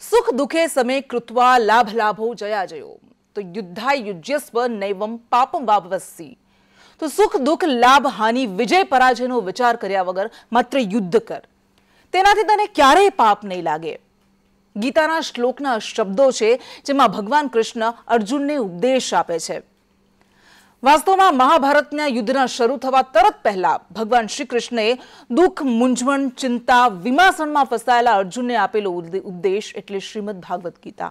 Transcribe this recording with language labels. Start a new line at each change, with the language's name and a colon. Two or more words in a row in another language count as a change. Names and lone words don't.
Sanskrit: सुख दुखे समे कृत्वा लाभ लाभो जया जयो तो युद्धा युज्यस्व नैवम पापम वापवस्सी।
Gujarati: તો સુખ દુખ લાભ હાનિ વિજય પરાજયનો વિચાર કર્યા વગર માત્ર યુદ્ધ કર, તેનાથી તને ક્યારેય પાપ નહીં લાગે। ગીતાના શ્લોકના શબ્દો છે જેમાં ભગવાન કૃષ્ણ અર્જુનને ઉપદેશ આપે છે। વાસ્તવમાં મહાભારતના યુદ્ધના શરૂ થવા તરત પહેલા ભગવાન શ્રી કૃષ્ણએ દુઃખ, મૂંઝવણ, ચિંતા, વિમાસણમાં ફસાયેલા અર્જુનને આપેલો ઉપદેશ એટલે શ્રીમદ ભાગવત ગીતા।